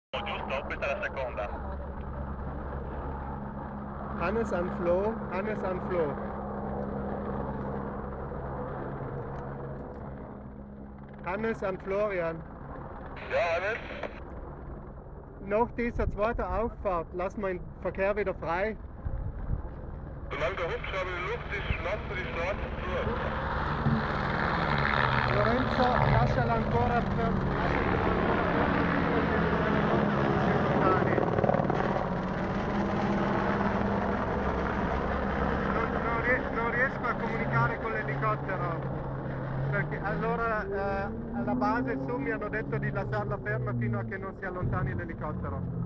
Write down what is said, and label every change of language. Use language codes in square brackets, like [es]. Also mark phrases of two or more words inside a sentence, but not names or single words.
[it] Giusto? Questa è la seconda. [en] Hannes and Flo, Hannes and Flo. Hannes and Florian. [de] Ja, Hannes? Nach dieser zweiten Auffahrt lassen wir den Verkehr wieder frei. Solange der Hubschrauber in der Luft ist, lassen wir die Straße zu. [it] Lorenzo, lasciala ancora non riesco a comunicare con l'elicottero perché allora alla base su mi hanno detto di lasciarla ferma fino a che non si allontani l'elicottero.